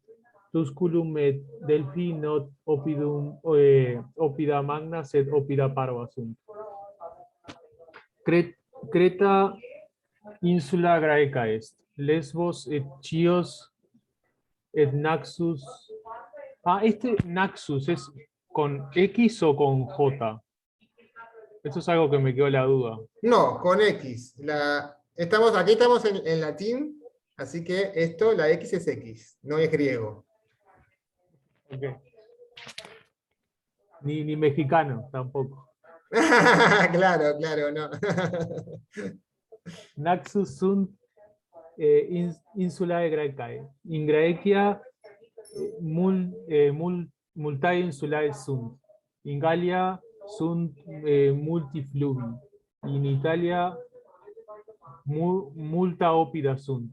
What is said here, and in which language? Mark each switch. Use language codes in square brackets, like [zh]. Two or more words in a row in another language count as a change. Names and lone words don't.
[la] Tusculum et Delphi not oppidum oppida magna sed oppida parva sunt. Creta insula graeca est. Lesbos et Chios et Naxos. [es] Ah, este Naxos es con X o con J. Eso es algo que me quedó la duda. No, con X. Aquí estamos en latín, así que esto, la X es X, no es griego. Okay. Ni mexicano tampoco. Claro, no. [la] Naxus sunt insulae Graecae. In Graecia multae insulae sunt. In Gallia sunt multifluvi. In Italia multa oppida sunt.